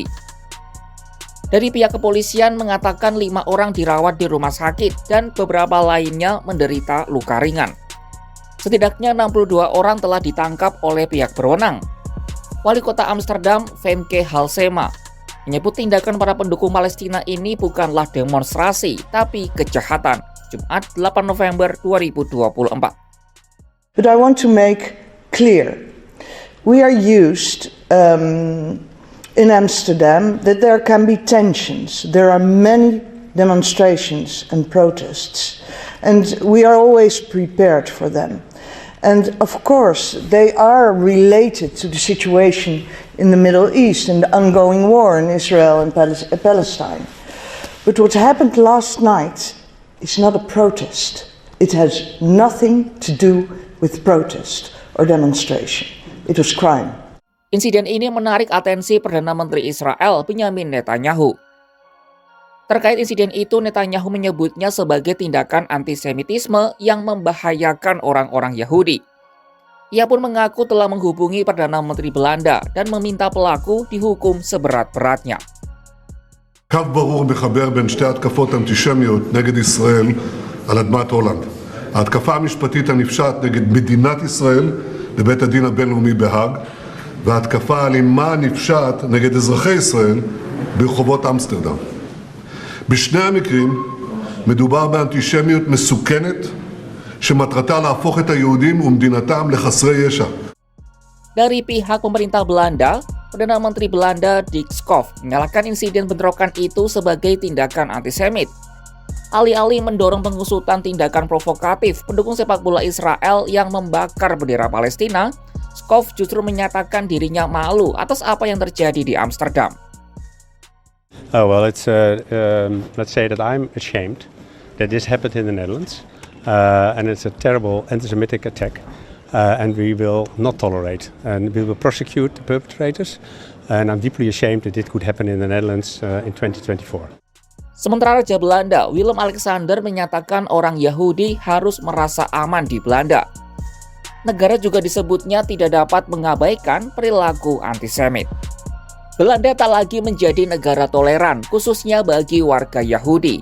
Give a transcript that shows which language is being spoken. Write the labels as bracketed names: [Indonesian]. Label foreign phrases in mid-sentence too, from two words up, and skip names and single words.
[Indonesian] Dari pihak kepolisian mengatakan 5 orang dirawat di rumah sakit dan beberapa lainnya menderita luka ringan. Setidaknya 62 orang telah ditangkap oleh pihak berwenang. Wali kota Amsterdam, Femke Halsema, menyebut tindakan para pendukung Palestina ini bukanlah demonstrasi, tapi kejahatan. Jumat 8 November 2024. [English] But I want to make clear, we are used in Amsterdam that there can be tensions. There are many demonstrations and protests, and we are always prepared for them. And of course, they are related to the situation in the Middle East and the ongoing war in Israel and Palestine. But what happened last night is not a protest. It has nothing to do with protest or demonstration. It was crime. [Indonesian] Insiden ini menarik atensi Perdana Menteri Israel Benyamin Netanyahu. Terkait insiden itu, Netanyahu menyebutnya sebagai tindakan antisemitisme yang membahayakan orang-orang Yahudi. Ia pun mengaku telah menghubungi Perdana Menteri Belanda dan meminta pelaku dihukum seberat-beratnya. [Hebrew] קו ברור מחבר בין שתי התקפות אנטישמיות נגד ישראל על אדמת הולנד. ההתקפה המשפטית הנפשעת נגד מדינת ישראל לבית הדין הבינלאומי בהאג, וההתקפה האלימה הנפשעת נגד אזרחי ישראל ברחובות אמסטרדם. בשני המקרים מדובר באנטישמיות מסוכנת שמטרתה להפוך את היהודים ומדינתם לחסרי ישע. [Indonesian] Dari pihak pemerintah Belanda, Perdana Menteri Belanda Dick Schoof menyalahkan insiden bentrokan itu sebagai tindakan antisemit. Alih-alih mendorong pengusutan tindakan provokatif pendukung sepak bola Israel yang membakar bendera Palestina, Schoof justru menyatakan dirinya malu atas apa yang terjadi di Amsterdam. [English] Let's say that I'm ashamed that this happened in the Netherlands, and it's a terrible anti-Semitic attack, and we will not tolerate, and we will prosecute the perpetrators, and I'm deeply ashamed that it could happen in the Netherlands in 2024. [Indonesian] Sementara Raja Belanda, Willem-Alexander menyatakan orang Yahudi harus merasa aman di Belanda. Negara juga disebutnya tidak dapat mengabaikan perilaku antisemit. Belanda tak lagi menjadi negara toleran, khususnya bagi warga Yahudi.